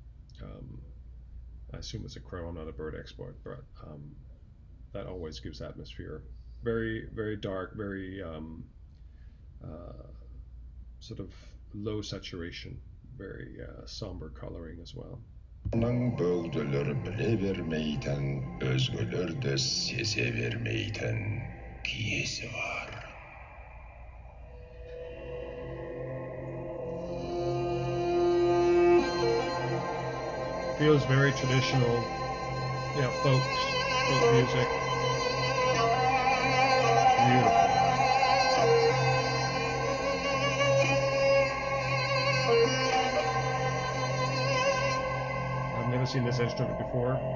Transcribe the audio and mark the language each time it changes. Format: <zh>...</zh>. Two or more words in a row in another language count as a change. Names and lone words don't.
<en>I assume it's a crow, I'm not a bird expert, but that always gives atmosphere. Very, very dark, very sort of low saturation, very somber coloring as well.</en> <kk>Бөгделер біле бермейтін, өзгелерді сезе бермейтін киесі бар.</kk> <en>Feels very traditional, yeah, folk music. Beautiful. I've never seen this instrument before.</en>